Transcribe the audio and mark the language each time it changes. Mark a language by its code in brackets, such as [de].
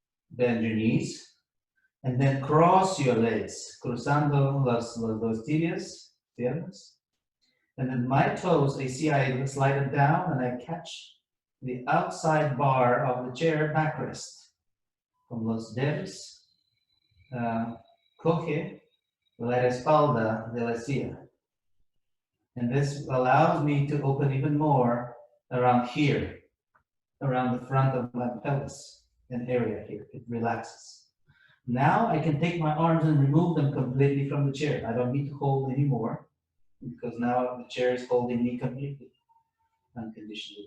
[en] Bend your knees, and then cross your legs, [es] cruzando los dos tibias, piernas. [en] And then my toes, I see I slide them down and I catch the outside bar of the chair backrest. [es] Con los dedos, coge la espalda de la silla. [en] And this allows me to open even more around here, around the front of my pelvis, an area here. It relaxes. Now I can take my arms and remove them completely from the chair. I don't need to hold anymore, because now the chair is holding me completely, unconditionally.